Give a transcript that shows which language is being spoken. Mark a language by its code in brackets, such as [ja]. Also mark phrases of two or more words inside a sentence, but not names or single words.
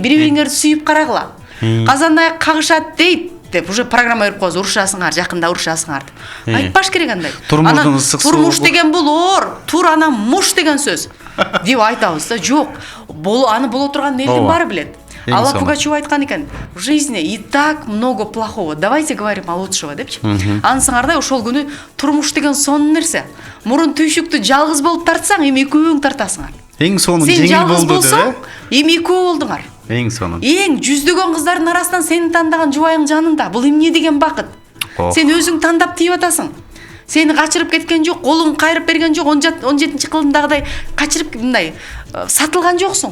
[ky] Бири-бириңерди сүйүп карагыла. Казандай кагышат дейт деп уже программа берип коебуз, урушасыңар, жакында урушасыңар деп. Айтпаш керек андай. Турмуш деген бул оор, тур анан муш деген сөз деп айтабыз да. Жок, аны боло турган элдин баары билет. Алла Пугачева айткан экен: [ru] в жизни и так много плохого, давайте говорим о лучшего депчи. [ky] Ансыңардай ошол күнү турмуш деген сонун нерсе. Мурун түйшүктү жалгыз болуп тартсаң, эми экөөң тартасыңар. Эң сонун Сен жеңил жалгыз болду болсоң, деп. эми экөө болдуңар. Эң сонун. Эң жүздөгөн кыздардын арасынан сени тандаган жубайың жанында. Бул эмне деген бакыт? Сен өзүң тандап тийип атасың. Сени качырып кеткен жок, колуң кайрып берген жок, 17-кылымдагыдай качырып мындай сатылган жоксуң.